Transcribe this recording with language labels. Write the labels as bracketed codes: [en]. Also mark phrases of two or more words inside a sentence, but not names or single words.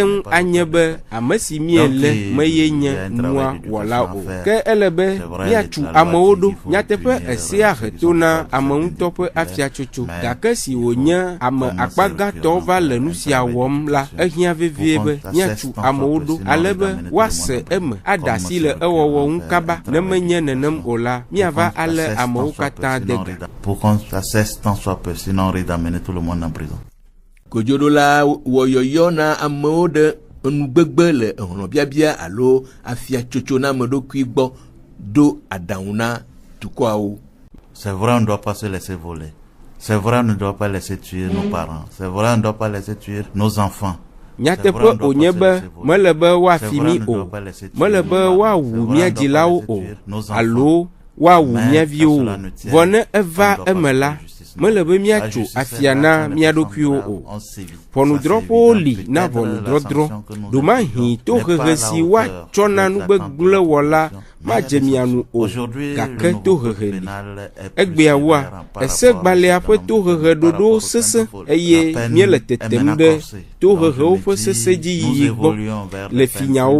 [ee] ŋu anye be ame si míele meye nye nua wɔla o ke ele be míatu amewo ɖo nyateƒe esea he to na ame ŋutɔ ƒe afiatsotso gake si wònye ame akpagãtɔ va le nu sia wɔm la ehiã vevie be míatu amewo ɖo ale be woase eme aɖe asi le ewɔwɔ ŋu kaba ne menye nenem o la miava ale amewo katã de ga. [fr] Pour qu'on cesse tant soit peu, sinon on risque d'amener tout le monde en prison. [ee] Kodzoɖola wɔ yɔyɔ na amewo ɖe enugbegbe le hlɔ̃biabia alo afiatsotso na ame ɖokui gbɔ do aɖaŋu na dukɔawo. [fr] C'est vrai, on ne doit pas se laisser voler. C'est vrai, on ne doit pas laisser tuer nos parents. C'est vrai, on ne doit pas laisser tuer nos enfants. [ee] Nyateƒe wònye be mele be woafi mí o mele be woawu mía dzilawo o alo woawu mía viwo o vɔ ne eva eme la mele be míatso afia na mía ɖokuiwo o. Ʋɔnudrɔ̃ƒewo li na ʋɔnudrɔ̃drɔ̃ ɖomahi tohehe si woatsɔ na nugbegblẽwɔla madze mia nu o gake tohehe li egbeawoa esegbalẽa ƒe tohehe ɖoɖo sesẽ eye míele tetem ɖe tohehewo ƒe sesẽ dzi yiyi gbɔ le finyawo